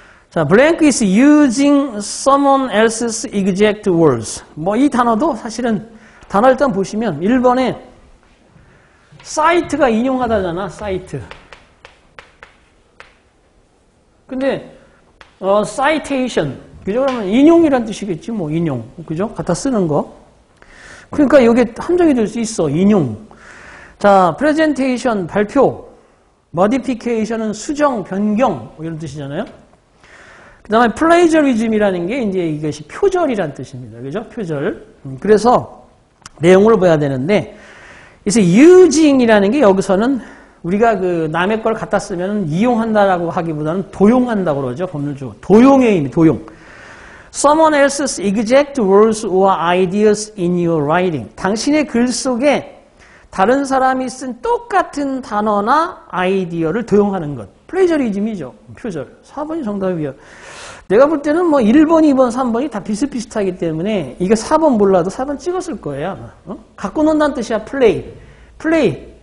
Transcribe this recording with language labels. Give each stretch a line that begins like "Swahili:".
English: 자, blank is using someone else's exact words.
Korean: 뭐 이 단어도 사실은 단어 일단 보시면 1번에 사이트가 인용하다잖아. 사이트. 근데 citation. 그죠? 그러면 인용이란 뜻이겠지. 뭐 인용. 그죠? 갖다 쓰는 거. 그러니까 이게 함정이 될 수 있어. 인용. 자, presentation 발표. modification은 수정, 변경 뭐 이런 뜻이잖아요. 그 다음에 plagiarism이라는 게 이제 이것이 표절이란 뜻입니다. 그죠? 표절. 그래서 내용을 봐야 되는데, 그래서 using이라는 게 여기서는 우리가 그 남의 걸 갖다 쓰면 이용한다라고 하기보다는 도용한다고 그러죠. 법률적으로. 도용의 의미, 도용.
English: Someone else's exact words or ideas in your writing.
Korean: 당신의 글 속에 다른 사람이 쓴 똑같은 단어나 아이디어를 도용하는 것. 플레이저리즘이죠. 표절. 4번이 정답이에요. 내가 볼 때는 뭐 1번, 2번, 3번이 다 비슷비슷하기 때문에 이게 4번 몰라도 4번 찍었을 거예요. 아마. 갖고 논다는 뜻이야. 플레이. 플레이.